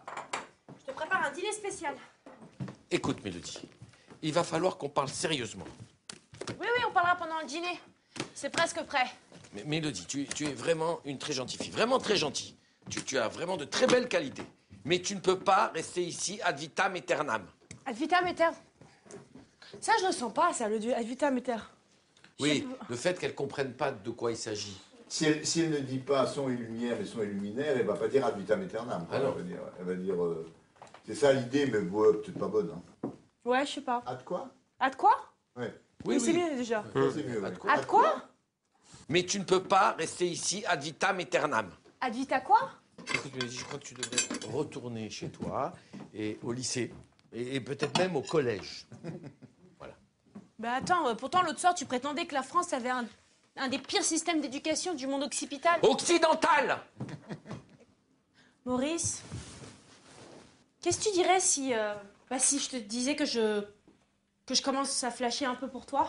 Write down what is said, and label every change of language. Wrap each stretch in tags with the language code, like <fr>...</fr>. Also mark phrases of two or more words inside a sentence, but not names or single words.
<fr>Je te prépare un dîner spécial. Écoute, Mélodie, il va falloir qu'on parle sérieusement. Oui, on parlera pendant le dîner. C'est presque prêt. Mais Mélodie, tu es vraiment une très gentille fille, vraiment très gentille. Tu as vraiment de très belles qualités. Mais tu ne peux pas rester ici</fr> <la>ad vitam aeternam. Ad vitam aeternam.</la> <fr>Ça, je le sens pas, ça, le</fr> <la>ad vitam aeternam.</la> <fr>Oui, le fait qu'elle ne comprenne pas de quoi il s'agit. Si elle ne dit pas son et lumière, mais son et luminaire, elle ne va pas dire</fr> <la>ad vitam aeternam.</la> <fr>Alors. Elle va dire c'est ça l'idée, mais bon, peut-être pas bonne. Hein. Ouais, je sais pas. Ad quoi? Ad quoi? Ouais. Oui, c'est mieux déjà. Ça, c'est mieux. Ad Ouais. quoi? Ad quoi? Mais tu ne peux pas rester ici</fr> <la>ad vitam aeternam. Ad vita</la> <fr>quoi? Écoute, Mélodie, je crois que tu devrais retourner chez toi et au lycée et peut-être même au collège. Voilà. Bah attends, pourtant l'autre soir tu prétendais que la France avait un des pires systèmes d'éducation du monde occipital. Occidental! Maurice, qu'est-ce que tu dirais si je te disais que je commence à flasher un peu pour toi?</fr>